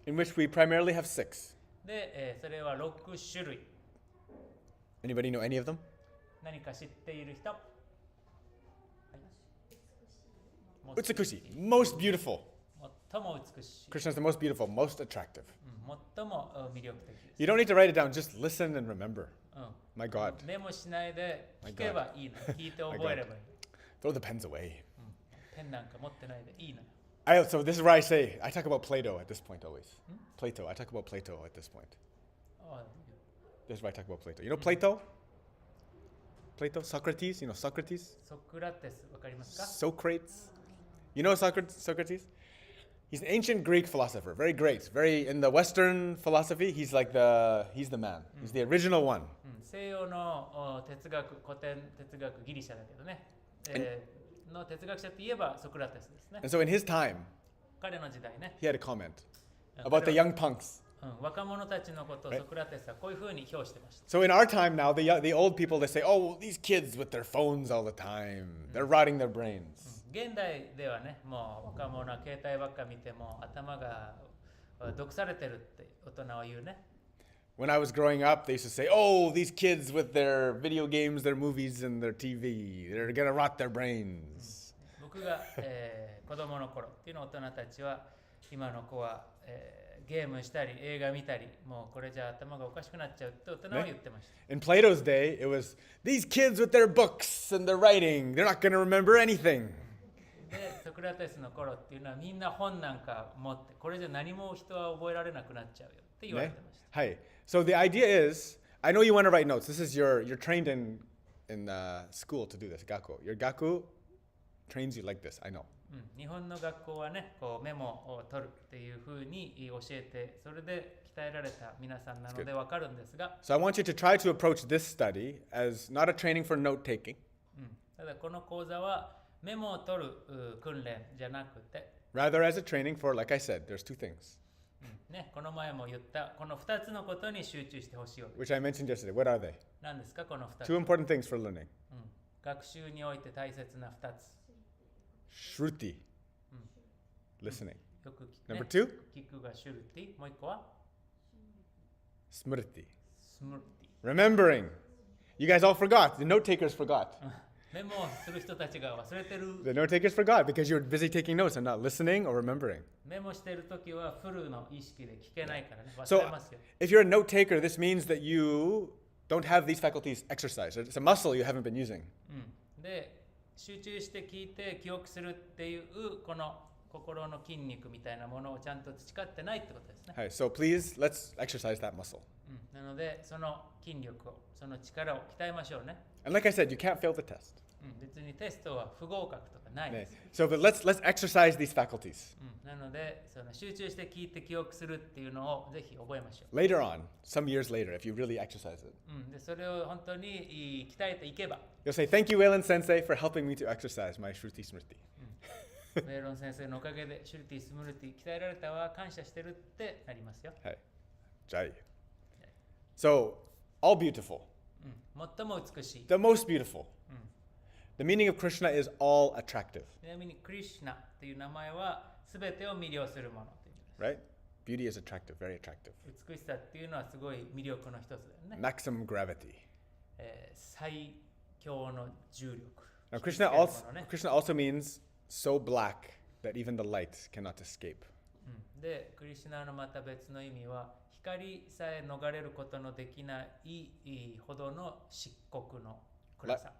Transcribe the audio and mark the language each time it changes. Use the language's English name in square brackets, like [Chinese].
[English] In which we primarily have 6. [Japanese] で、それは6種類。 [English] Anybody know any of them? [Japanese] 何か知っている人、はい、 [English] Utsukushi, most beautiful. [Japanese] 最も美しい、 [English] Krishna is the most beautiful, most attractive. [Japanese] 最も魅力的です。 [English] You don't need to write it down, just listen and remember. うん、 My God. [Japanese] メモしないで聞けばいいの。聞いて覚えればいい。 [English] Throw the pens away. [Japanese] ペンなんか持ってないでいいのよ。 [English] So this is where I say, I talk about Plato at this point always. Plato, I talk about Plato at this point. あ This is where I talk about Plato. You know Plato? Plato, Socrates, you know Socrates? [Japanese] ソクラテス、わかりますか？ [English] Socrates? You know Socrates? He's an ancient Greek philosopher, very great. Very in the Western philosophy, he's the man. He's the original one. [Japanese] 西洋の哲学、古典哲学、ギリシャだけどね、の哲学者といえばソクラテスですね。 [English] And so in his time, [Japanese] 彼の時代ね、 [English] he had a comment about the young punks. [Japanese] 若者たちのことをソクラテスはこういうふうに評してました。 [English] So in our time now, the old people, they say, oh, these kids with their phones all the time, they're rotting their brains. [Japanese] 現代ではね、もう若者は携帯ばっか見ても頭が毒されてるって大人は言うね。 [English] When I was growing up, they used to say, oh, these kids with their video games, their movies, and their TV, they're gonna rot their brains. [Japanese] 僕が、子供の頃っていうの大人たちは今の子は、ゲームしたり映画見たりもうこれじゃ頭がおかしくなっちゃうって大人は言ってました。 [English] In Plato's day, it was, these kids with their books and their writing, they're not gonna remember anything. [Japanese] で、ソクラテスの頃っていうのはみんな本なんか持ってこれじゃ何も人は覚えられなくなっちゃうよって言われてました。 [English] Hi. So the idea is, I know you want to write notes. This is you're trained in school to do this, gaku. Your gaku trains you like this, I know. [Japanese] 日本の学校はね、こうメモを取るっていうふうに教えて、それで鍛えられた皆さんなのでわかるんですが、 [English] So I want you to try to approach this study as not a training for note taking, [Japanese] ただこの講座はメモを取る訓練じゃなくて、 [English] rather as a training for, like I said, there's 2 things, [Japanese] ね、この前も言ったこの2つのことに集中してほしいわけです。 [English] which I mentioned yesterday. What are they? [Japanese] 何ですかこの2つ？ [English] 2 important things for learning. [Japanese] 学習において大切な2つ。 [English] Shruti, listening. [Japanese] よく聞く、ね、 [English] Number 2, [Japanese] 聞くがシュルティ、もう一個は [Sanskrit] smriti, [Japanese] スムルティ。 [English] remembering. You guys all forgot. The note takers forgot. [Japanese] メモをする人たちが忘れてる。 [English] The note takers forgot because you're busy taking notes and not listening or remembering. [Japanese] メモしてるときはフルの意識で聞けないからね。忘 [English] So [Japanese] れますよ。 [English] if you're a note taker, this means that you don't have these faculties exercised. It's a muscle you haven't been using. [Japanese] で、集中して聞いて記憶するっていうこの心の筋肉みたいなものをちゃんと培ってないってことですね。 [English] Hi, so please, let's exercise that muscle. [Japanese] なので、その筋力を、その力を鍛えましょうね。 [English] And like I said, you can't fail the test. [Japanese] 別にテストは不合格とかないです。 [English] So but let's exercise these faculties. [Japanese] なので、その集中して聞いて記憶するっていうのをぜひ覚えましょう。 [English] Later on, some years later, if you really exercise it, [Japanese] でそれを本当に鍛えていけば、 [English] you'll say, thank you, Wayland Sensei, for helping me to exercise my Shruti Smriti. [Japanese] ウェイロン先生のおかげでシュルティスムルティ鍛えられたわ、感謝してるってなりますよ。 [English] Hi. Jai. So, all beautiful. [Japanese] 最も美しい。 [English] The most beautiful. The meaning of Krishna is all attractive, [Japanese] ちなみにクリシュナっていう名前は全てを魅了するものという意味 [English] right? Beauty is attractive, very attractive. [Japanese] です。美しさっていうのはすごい魅力の一つだよね。 [English] Maximum gravity. [Japanese] 最強の重力。 [English] Now, [Japanese] 引き [English] Krishna [Japanese] つけるも [English] also, [Japanese] のね [English] Krishna also means so black that even the light cannot escape. [Japanese] で、クリシュナのまた別の意味は光さえ逃れることのできないほどの漆黒の暗さ。